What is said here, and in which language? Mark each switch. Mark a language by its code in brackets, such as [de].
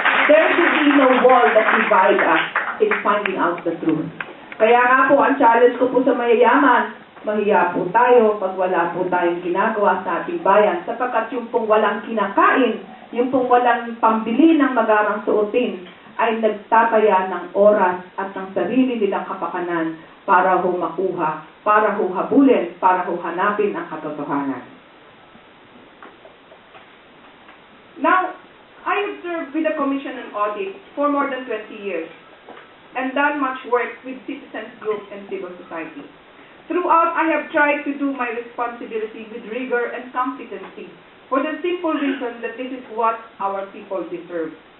[en] There should be no wall that divides us in finding out the truth. [tl] Kaya nga po, ang challenge ko po sa mayayaman, mahiya po tayo pag wala po tayong ginagawa sa ating bayan, sapagkat yung pong walang kinakain, yung pong walang pambili ng magarang suotin, ay nagtataya ng oras at ng sarili nilang kapakanan para ho makuha, para ho habulin, para ho hanapin ang katotohanan. [en] Now, I have served with the Commission on Audit for more than 20 years and done much work with citizens groups and civil society. Throughout, I have tried to do my responsibility with rigor and competency for the simple reason that this is what our people deserve.